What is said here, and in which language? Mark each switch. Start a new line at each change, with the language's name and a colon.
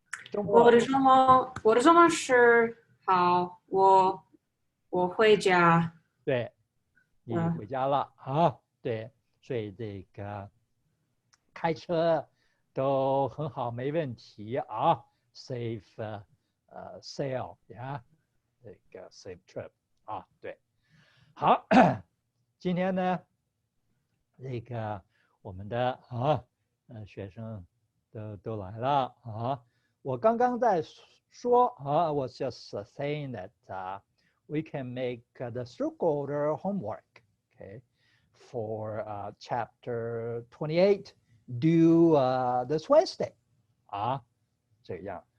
Chinese: 周末我的周末是好，我回家。对，你回家了啊？对，所以这个开车都很好，没问题啊。
English: Safe sail
Chinese: 呀，这个
English: safe trip
Chinese: 啊，对。好，今天呢，这个我们的学生都来了啊。我刚刚在说
English: I was just saying that we can make the three-quarter homework, okay, for chapter 28 due this Wednesday
Chinese: 啊，这样。